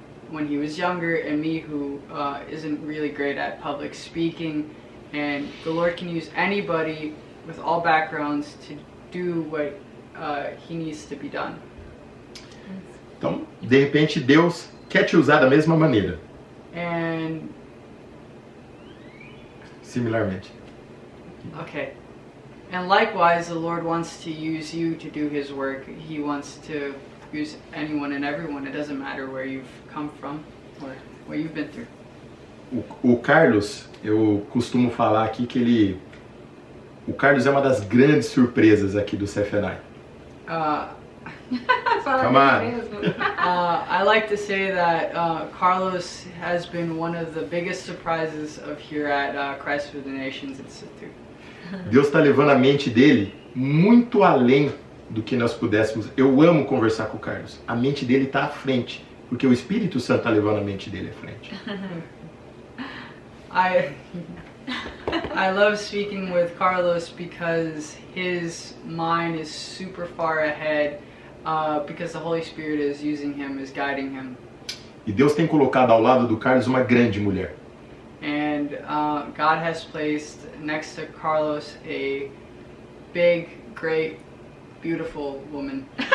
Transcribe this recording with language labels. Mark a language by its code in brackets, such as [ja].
[en] when he was younger, and me who isn't really great at public speaking. And the Lord can use anybody with all backgrounds to do what he needs to be done. [pt] Então, de repente, Deus quer te usar da mesma maneira. [en] And [pt] Similarmente. [en] okay. And likewise, the Lord wants to use you to do his work. He wants to use anyone and everyone. It doesn't matter where you've come from or what you've been through. [pt] O Carlos, eu costumo falar aqui que o Carlos é uma das grandes surpresas aqui do CFNI. [en] Come on. I like to say that Carlos has been one of the biggest surprises of here at Christ for the Nations Institute. [pt] Deus está levando a mente dele muito além do que nós pudéssemos. Eu amo conversar com o Carlos. A mente dele está à frente, porque o Espírito Santo está levando a mente dele à frente. [en] I love speaking with Carlos because his mind is super far ahead because the Holy Spirit is using him, is guiding him. [pt] E Deus tem colocado ao lado do Carlos uma grande mulher. [en] And God has placed next to Carlos a big, great, beautiful woman.